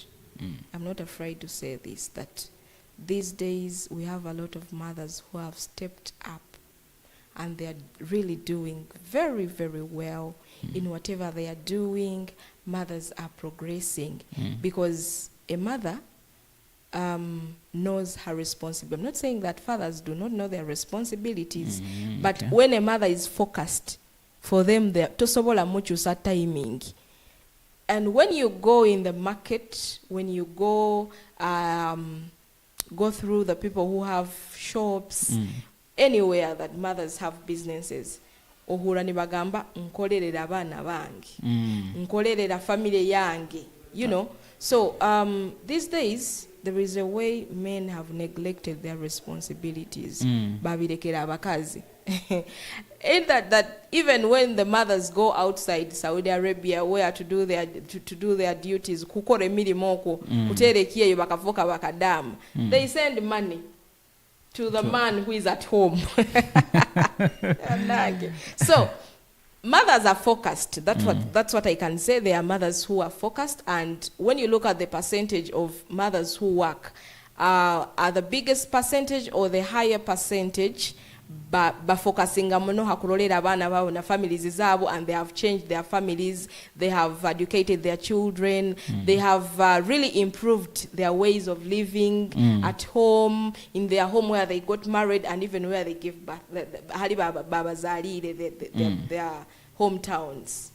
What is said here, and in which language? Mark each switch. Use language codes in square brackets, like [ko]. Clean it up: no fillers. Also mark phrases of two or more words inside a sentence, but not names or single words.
[en] I'm not afraid to say this, that these days we have a lot of mothers who have stepped up and they are really doing very, very well in whatever they are doing. Mothers are progressing because a mother knows her responsibility. I'm not saying that fathers do not know their responsibilities, but when a mother is focused, for them, [ttj] tosobola muchusa timing. [en] And when you go in the market, when you go through the people who have shops, anywhere that mothers have businesses, [ttj] ohura ni bagamba nkolerera abana bange, nkolerera family yange, [en] you know. So these days there is a way men have neglected their responsibilities. [ttj] Babirekera abakazi. [en] In that even when the mothers go outside Saudi Arabia where to do their duties, [ttj] kukora emilimo oko kuterekiye bakavuka bakadamu, [en] they send money to the man who is at home. So mothers are focused. That's what I can say. There are mothers who are focused, and when you look at the percentage of mothers who work, are the biggest percentage or the higher percentage focusing [ttj] muno hakulolera abana babo na families zabo, [en] and they have changed their families, they have educated their children, they have really improved their ways of living at home, in their home where they got married, and even where they give birth, their hometowns.